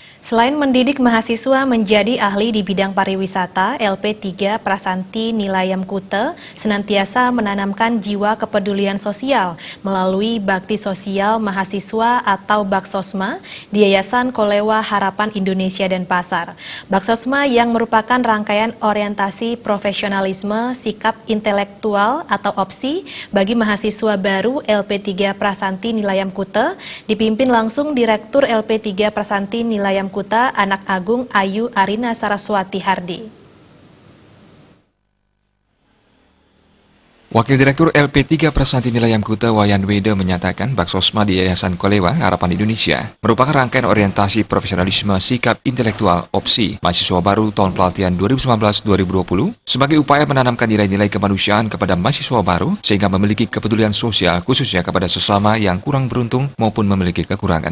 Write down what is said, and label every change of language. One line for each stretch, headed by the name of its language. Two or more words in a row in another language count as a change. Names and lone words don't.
Indonesian: Selain mendidik mahasiswa menjadi ahli di bidang pariwisata, LP3 Prasanti Nilayam Kuta senantiasa menanamkan jiwa kepedulian sosial melalui Bakti Sosial Mahasiswa atau Baksosma di Yayasan Kolewa Harapan Indonesia Denpasar. Baksosma yang merupakan rangkaian orientasi profesionalisme, sikap intelektual atau opsi bagi mahasiswa baru LP3 Prasanti Nilayam Kuta dipimpin langsung Direktur LP3 Prasanti Nilayam Kuta, Anak Agung Ayu Arina Saraswati Hardi. Wakil Direktur LP3 Prasanti Nilayam Kuta Wayan Weda menyatakan Baksosma di Yayasan Kolewa Harapan Indonesia merupakan rangkaian orientasi profesionalisme sikap intelektual opsi mahasiswa baru tahun pelatihan 2019-2020 sebagai upaya menanamkan nilai-nilai kemanusiaan kepada mahasiswa baru sehingga memiliki kepedulian sosial khususnya kepada sesama yang kurang beruntung maupun memiliki kekurangan.